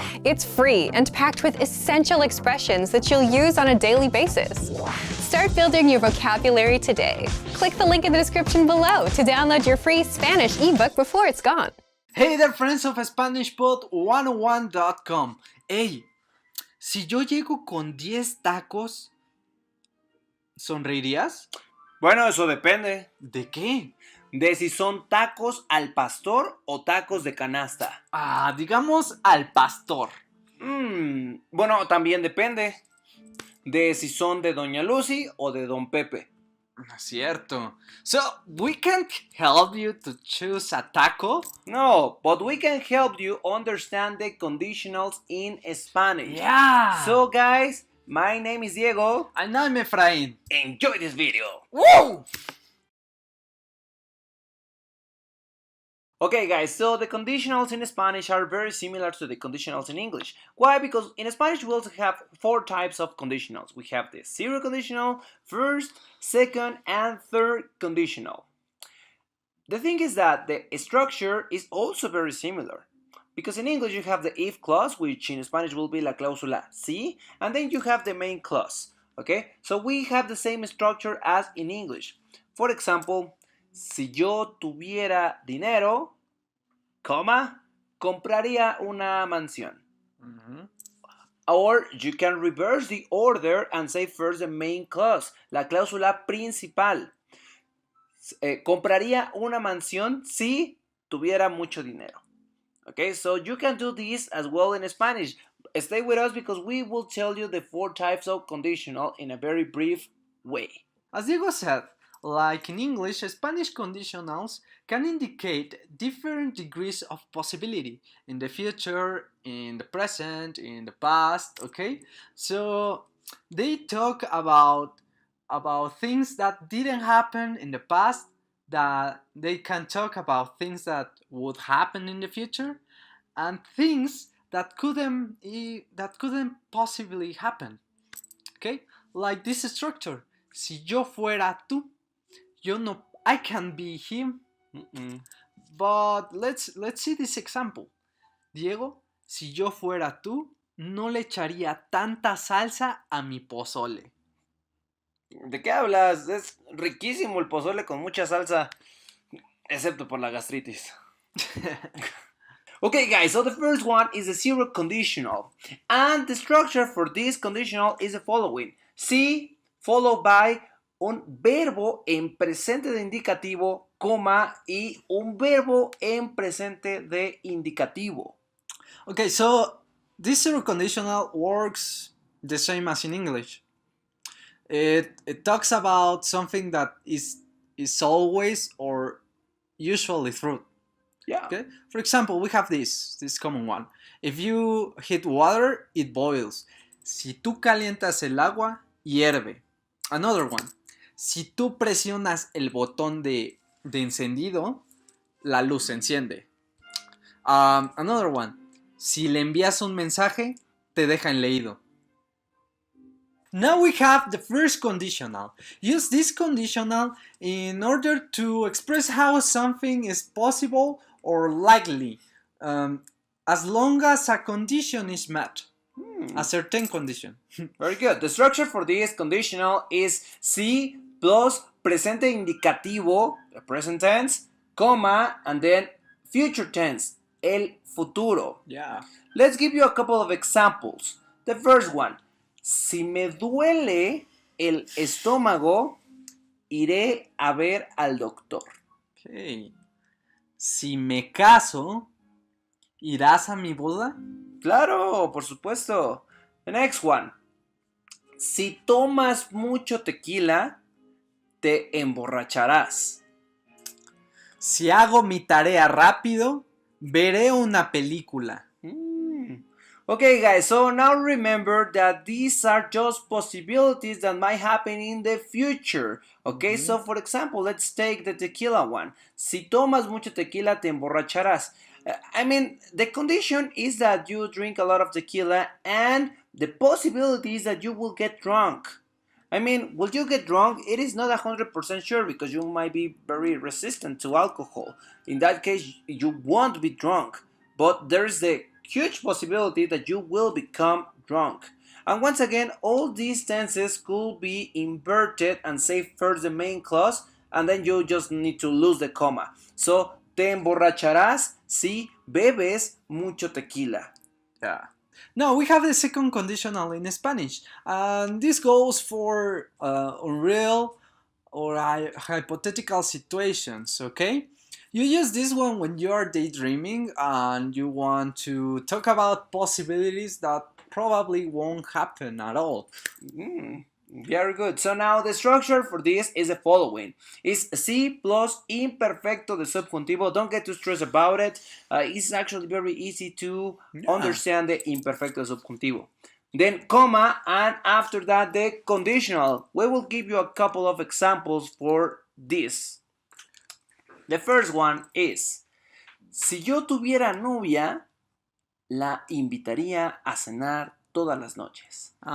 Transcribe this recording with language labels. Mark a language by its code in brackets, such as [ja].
[en] It's free and packed with essential expressions that you'll use on a daily basis. Start building your vocabulary today. Click the link in the description below to download your free Spanish ebook before it's gone. Hey there, friends of SpanishPod101.com. [es] Hey, si yo llego con 10 tacos, ¿sonreirías? Bueno, eso depende. ¿De qué? De si son tacos al pastor o tacos de canasta. Digamos al pastor. Bueno, también depende de si son de Doña Lucy o de Don Pepe. Cierto. [en] So, we can't help you to choose a taco? No, but we can help you understand the conditionals in Spanish. Yeah. So, guys, my name is Diego. And I'm Efrain. Enjoy this video. Woo! Okay, guys, so the conditionals in Spanish are very similar to the conditionals in English. Why? Because in Spanish we also have 4 types of conditionals. We have the zero conditional, first, second, and third conditional. The thing is that the structure is also very similar. Because in English you have the if clause, which in Spanish will be [es] la cláusula si, [en] and then you have the main clause. Okay, so we have the same structure as in English. For example, [es] si yo tuviera dinero, compraría una mansión. [en] Or you can reverse the order and say first the main clause, [es] la cláusula principal. Compraría una mansión si tuviera mucho dinero. [en] Okay, so you can do this as well in Spanish. Stay with us because we will tell you the 4 types of conditional in a very brief way. As Diego said, like in English, Spanish conditionals can indicate different degrees of possibility in the future, in the present, in the past, okay? So they talk about things that didn't happen in the past, that they can talk about things that would happen in the future, and things that couldn't possibly happen, okay? Like this structure, [es] si yo fuera tú, [en] I can be him. But let's see this example. [es] Diego, si yo fuera tú, no le echaría tanta salsa a mi pozole. ¿De qué hablas? Es riquísimo el pozole con mucha salsa, excepto por la gastritis. [en] Okay, guys, so the first one is a zero conditional. And the structure for this conditional is the following. [es] Si [en] followed by [es] un verbo en presente de indicativo, coma, y un verbo en presente de indicativo. [en] Okay, so this zero conditional works the same as in English. It talks about something that is always or usually true. Yeah. Okay? For example, we have this common one. If you heat water, it boils. [es] Si tú calientas el agua, hierve. [en] Another one. [es] Si tú presionas el botón de encendido, la luz se enciende. [en] Another one. [es] Si le envías un mensaje, te deja en leído. [en] Now we have the first conditional. Use this conditional in order to express how something is possible or likely, as long as a condition is met. A certain condition. Very good. The structure for this conditional is si plus presente indicativo, the present tense, comma, and then future tense, [es] el futuro. [en] Yeah. Let's give you a couple of examples. The first one. [es] Si me duele el estómago, iré a ver al doctor. Okay. Si me caso, ¿irás a mi boda? Claro, por supuesto. [en] The next one. [es] Si tomas mucho tequila, te emborracharás. Si hago mi tarea rápido, veré una película. [en] Okay, guys, so now remember that these are just possibilities that might happen in the future. Okay, so for example, let's take the tequila one. Si tomas mucho tequila, te emborracharás. I mean, the condition is that you drink a lot of tequila and the possibility is that you will get drunk. I mean, will you get drunk? It is not 100% sure because you might be very resistant to alcohol. In that case, you won't be drunk, but there is the huge possibility that you will become drunk. And once again, all these tenses could be inverted and say first the main clause, and then you just need to lose the comma. [es] So, te emborracharás si bebes mucho tequila. [en] Yeah. Now we have the second conditional in Spanish, and this goes for unreal or hypothetical situations, okay? You use this one when you are daydreaming and you want to talk about possibilities that probably won't happen at all. Very good. So now the structure for this is the following. It's si plus imperfecto de subjuntivo. Don't get too stressed about it. It's actually very easy to understand the imperfecto subjuntivo. Then comma, and after that the conditional. We will give you a couple of examples for this. The first one is, [es] si yo tuviera novia, la invitaría a cenar todas las noches.